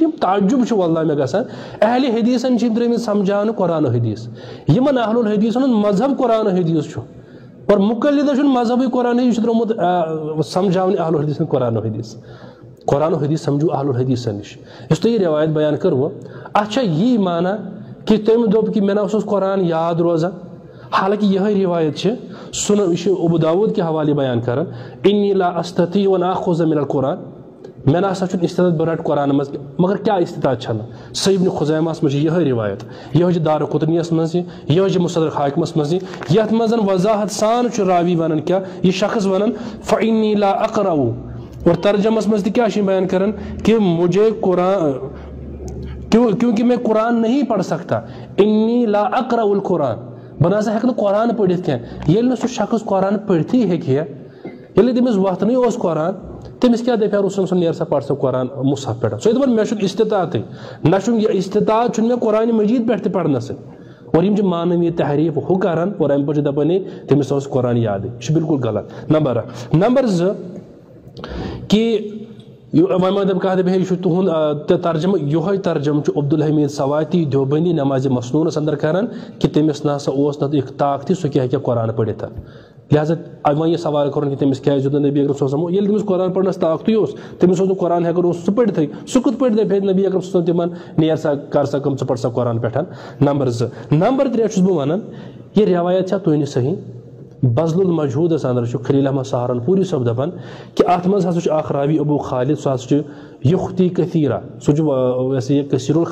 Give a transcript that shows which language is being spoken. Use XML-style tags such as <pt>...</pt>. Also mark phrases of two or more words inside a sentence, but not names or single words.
<ks>یِم تعجب چھُ واللہ مےٚ گژھان اہلِ حدیثن چھِ یِم درٛٲمٕتۍ سمجھاونہٕ قرآن و حدیث یِمن اہل الحدیثن ہُنٛد مذہب قرآن و حدیث چھُ اور مقلدن چھُنہٕ مذہبٕے قرآن حدیث چھُ درٛامُت سمجھاونہِ اہل الحدیثن قرآن و حدیث سمجھو اہل الحدیثن نِش یُس تۄہہِ یہِ روایت بیان کٔروٕ اتھ چھا یی مانا کہ تٔمۍ دوٚپ کہ مےٚ نہ اوس قرآن یاد روزان حالانکہ یہے روایت چھِ سُنن یہ ابو داود</ks> <ur>کے حوالے</ur> <ks>بیان کران</ks> <ar>انی لا استطیع ان آخذ من القرآن</ar> <ks>مےٚ نہ سا چھُنہٕ استطاعت بہٕ رٹہٕ قرآن منٛز مگر کیاہ استطاعت چھنہٕ صحیح ابن خزیمہس منٛز چھِ یہے روایت یہے چھِ دار قطنیس منٛز یہے چھِ مستدرک حاکمس منٛز یتھ منٛز وضاحت سان چھُ راوی ونان کیا یہ شخص ونان</ks> <ar>فانی لا اقرأ</ar> <ks>اور ترجمس منٛز تہِ کیاہ چھِ بیان کران</ks> <ur>کہ مجھے قرآن کیونکہ میں قرآن نہیں پڑھ سکتا</ur> <ar>انی لا اقرأ القرآن</ar> <ks>بہٕ نسا ہٮ۪کہٕ نہٕ قرآن پٔرِتھ کینٛہہ ییٚلہِ نہٕ سُہ شخص قرآن پٔرتھٕے ہیٚکہِ ہے ییٚلہِ تٔمِس وۄتھنٕے اوس قرآن تٔمِس کیٛاہ دَپہِ ہا رسول صلی نیر سا پَر سا قرآن مُصحف پٮ۪ٹھ سُہ دَپان مےٚ چھُنہٕ استطاعتٕے نہ چھُنہٕ یہِ استطاعت چھُنہٕ مےٚ قرآنِ مجیٖد پٮ۪ٹھ تہِ پرنَسٕے اور یِم چھِ معنوی تحریف ہُہ کران اور اَمہِ پَتہٕ چھِ دَپان ہے تٔمِس اوس قرآن یادٕے یہِ چھُ بالکل غلط نمبر اکھ نمبر زٕ کہ وۄنۍ ما دَپہِ کانٛہہ دَپہِ ہے یہِ چھُ تُہُنٛد ترجمہٕ یِہوے ترجمہٕ چھُ عبدالحمیٖد سواتی دیوبندی نمازِ مسنونس اندر کران کہ تٔمِس نہ سا اوس نہٕ طاقتٕے سُہ کیٛاہ ہیٚکہِ قرآن پٔرِتھ لہٰذا وۄنۍ یہِ سوال کوٚرُن کہ تٔمِس کیٛازِ دیُت نہٕ نبی اکرم</ks> <ar>صلی اللہ علیہ وسلم</ar> <ks>ییٚلہِ تٔمِس قرآن پرنس طاقتٕے اوس تٔمِس اوس نہٕ قرآن ہٮ۪کان اوس سُہ پٔرتھٕے سُہ کِتھ پٲٹھۍ دَپہِ ہے نبی اکرم</ks> <ar>صلی اللہ علیہ وسلم</ar> <ks>تِمن نیر سا کر سا کٲم ژٕ پَر سا قرآن پٮ۪ٹھ نمبر زٕ نمبر ترٛےٚ چھُس بہٕ وَنان یہِ روایت چھا تُہۍ نہٕ صحیح بزل المجہوٗدس اندر چھُ خلیل احمد سہارنپوری صٲب دپان کہ اتھ منٛز ہسا چھُ اکھ راوی ابو خالد سُہ ہسا چھُ</ks> <ar>یُختی کثیرہ</ar> <ks>سُہ چھُ ویسے یہ کثیر</ks>